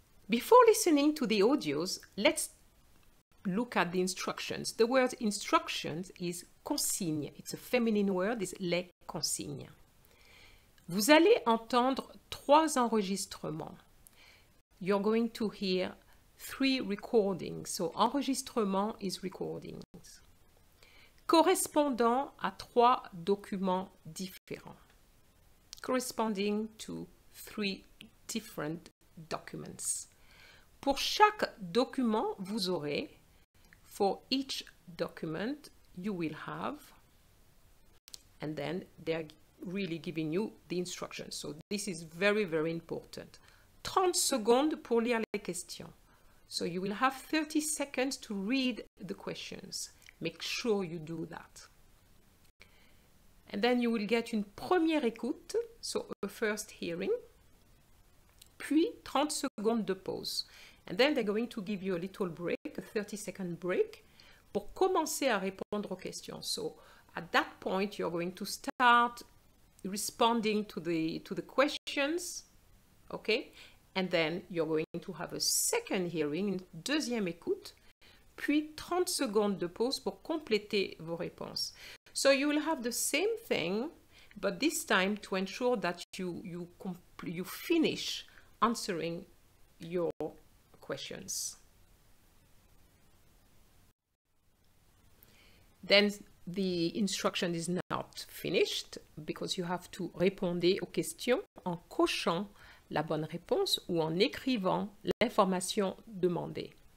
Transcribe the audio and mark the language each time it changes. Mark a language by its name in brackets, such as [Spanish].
[English] Before listening to the audios, let's look at the instructions. The word instructions is consigne. It's a feminine word, it's les consignes. [French] Vous allez entendre 3 enregistrements. [English] You're going to hear 3 recordings. So, enregistrement is recordings. [French] Correspondant à 3 documents différents. [English] Corresponding to 3 different documents. [French] Pour chaque document, vous aurez, [English] for each document, you will have, and then they're really giving you the instructions. So this is very, very important. [French] 30 secondes pour lire les questions. [English] So you will have 30 seconds to read the questions. Make sure you do that. And then you will get [French] une première écoute, [English] so a first hearing, [French] puis 30 secondes de pause. [English] And then they're going to give you a little break, a 30-second break, [French] pour commencer à répondre aux questions. [English] So at that point, you're going to start responding to the questions, okay? And then you're going to have a second hearing, [French] une deuxième écoute, puis 30 secondes de pause pour compléter vos réponses. [English] So you will have the same thing, but this time to ensure that you finish answering your questions. Then the instruction is not finished because you have to [French] répondre aux questions en cochant la bonne réponse ou en écrivant l'information demandée.